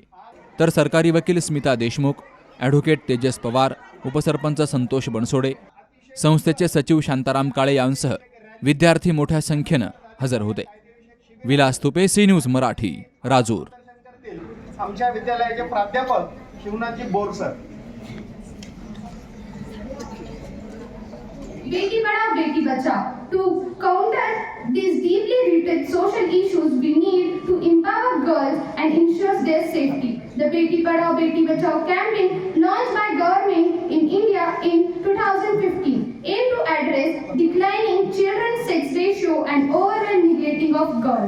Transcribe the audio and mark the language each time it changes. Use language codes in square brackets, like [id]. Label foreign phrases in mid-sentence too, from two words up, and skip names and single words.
[mr] तर सरकारी वकील स्मिता देशमुख, ॲडव्होकेट तेजस पवार, उपसरपंच संतोष बनसोडे, संस्थेचे सचिव शांताराम काळे यांसह विद्यार्थी मोठ्या संख्येनं हजर होते. विलास तुपे, सी न्यूज मराठी, राजूर. आमच्या विद्यालयाचे प्राध्यापक शिवनाथजी बोरसर. [hi] बेटी पढ़ाओ बेटी बचाओ. [en] To counter these deeply rooted social issues, we need to empower girls and ensure their safety. The Beti Padhao Beti Bachao campaign launched by government in India in 2015 aimed to address declining children's sex ratio and overall neglecting of girls.